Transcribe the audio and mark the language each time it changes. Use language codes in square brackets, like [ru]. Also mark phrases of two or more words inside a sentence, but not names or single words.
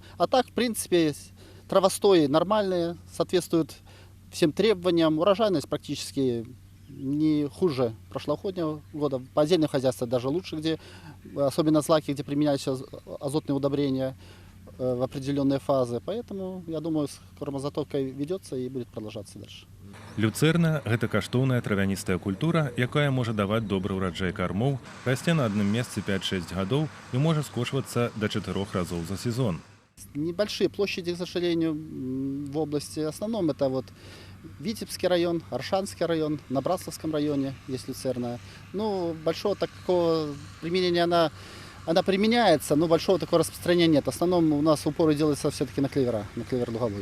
[ru] А так, в принципе, травостои нормальные, соответствуют всем требованиям, урожайность практически не хуже прошлогоднего года. По отдельным хозяйствам даже лучше, где, особенно злаки, где применяются азотные удобрения в определенные фазы. Поэтому, я думаю, кормозаготовка ведется и будет продолжаться дальше. [be] Люцерна – гэта каштоўная травяністая культура, якая можа даваць добры ўраджай кармоў, расце на адным месцы 5-6 гадоў і можа скошвацца до 4 разоў за сезон. [ru] Небольшие площади, к сожалению, в области. В основном это вот Витебский район, Аршанский район, на Братславском районе есть люцерна. Большого такого применения она применяется, но большого такого распространения нет. В основном у нас упоры делается все-таки на клевер луговой.